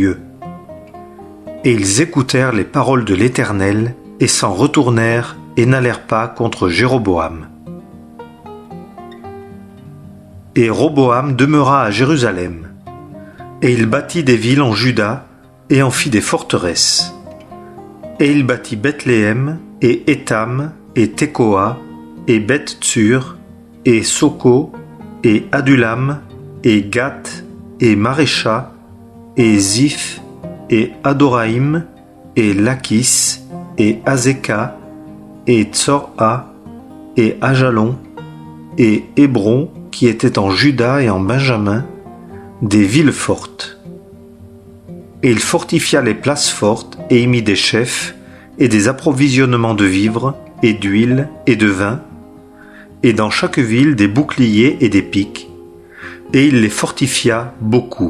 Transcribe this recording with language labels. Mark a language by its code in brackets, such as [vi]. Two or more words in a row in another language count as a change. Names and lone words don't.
[fr] » Et ils écoutèrent les paroles de l'Éternel, et s'en retournèrent et n'allèrent pas contre Jéroboam. Et Roboam demeura à Jérusalem, et il bâtit des villes en Juda, et en fit des forteresses. Et il bâtit Bethléem, et Étam, et Tekoa, et Beth-Tsur, et Soko, et Adulam, et Gath, et Marécha, et Ziph, et Adoraïm, et Lachis, et Azeka, et Tsor'a, et Ajalon, et Hébron, qui étaient en Juda et en Benjamin, des villes fortes. Et il fortifia les places fortes, et y mit des chefs, et des approvisionnements de vivres, et d'huile, et de vin, et dans chaque ville des boucliers et des piques, et il les fortifia beaucoup.